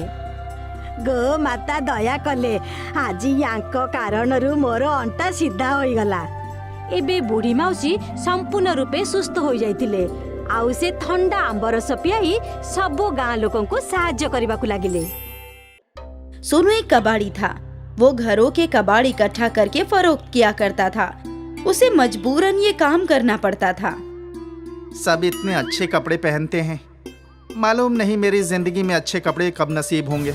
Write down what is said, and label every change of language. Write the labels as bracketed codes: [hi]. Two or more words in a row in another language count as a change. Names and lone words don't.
[or] ଗୋ ମାତା ଦୟା କଲେ, ଆଜି ୟାଙ୍କ କାରଣରୁ ମୋର ଅଣ୍ଟା ସିଧା ହୋଇଗଲା। ଏବେ ବୁଢ଼ୀ ମାଉସୀ ସମ୍ପୂର୍ଣ୍ଣ ରୂପେ ସୁସ୍ଥ ହୋଇଯାଇଥିଲେ, ଆଉ ସେ ଥଣ୍ଡା ଆମ୍ବରସ ପିଆଇ ସବୁ ଗାଁ ଲୋକଙ୍କୁ ସାହାଯ୍ୟ କରିବାକୁ ଲାଗିଲେ। [hi] सोनू एक कबाड़ी था। वो घरों के कबाड़ इकट्ठा करके फरोख्त किया करता था। उसे मजबूरन ये काम करना पड़ता था। सब इतने अच्छे कपड़े पहनते हैं, मालूम नहीं मेरी जिंदगी में अच्छे कपड़े कब नसीब होंगे।